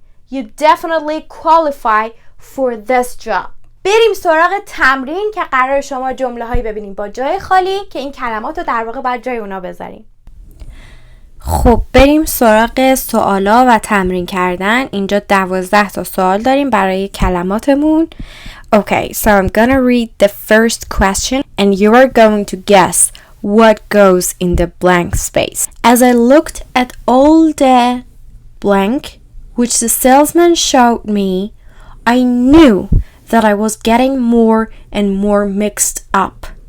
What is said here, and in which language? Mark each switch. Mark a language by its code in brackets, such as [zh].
[en] You definitely qualify for this job. [fa] بریم سراغ تمرین که قرار شما جمله هایی ببینیم با جای خالی که این کلمات رو در واقع باید جای اونا بذاریم. خب بریم سراغ سوالا و تمرین کردن. اینجا 12 تا سوال داریم برای کلماتمون. [en] Okay, so I'm gonna read the first question and you are going to guess what goes in the blank space. As I looked at all the blank which the salesman showed me, I knew that I was getting more and more mixed up.